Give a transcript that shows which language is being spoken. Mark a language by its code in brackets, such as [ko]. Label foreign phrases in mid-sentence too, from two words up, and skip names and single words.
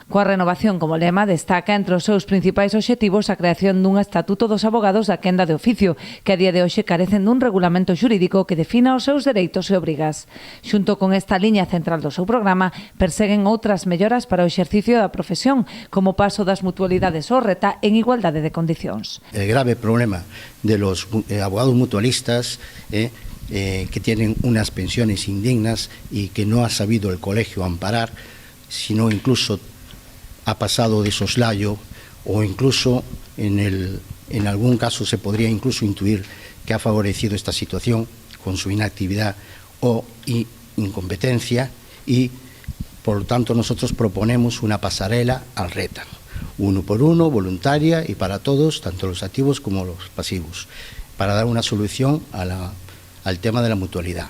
[gl] Coa renovación como lema, destaca entre os seus principais obxectivos a creación dun estatuto dos abogados da quenda de oficio, que a día de hoxe carecen dun regulamento xurídico que define os seus dereitos e obrigas. Xunto con esta liña central do seu programa, perseguen outras melloras para o exercicio da profesión, como o paso das mutualidades ao RETA en igualdade de condicións. [es] El grave problema de los abogados mutualistas que tienen unas pensiones indignas y que no ha sabido el colegio amparar, sino incluso ha pasado de soslayo o incluso en algún caso se podría incluso intuir que ha favorecido esta situación con su inactividad o incompetencia y por lo tanto nosotros proponemos una pasarela al RETA, 1 por 1, voluntaria y para todos, tanto los activos como los pasivos, para dar una solución al tema de la mutualidad.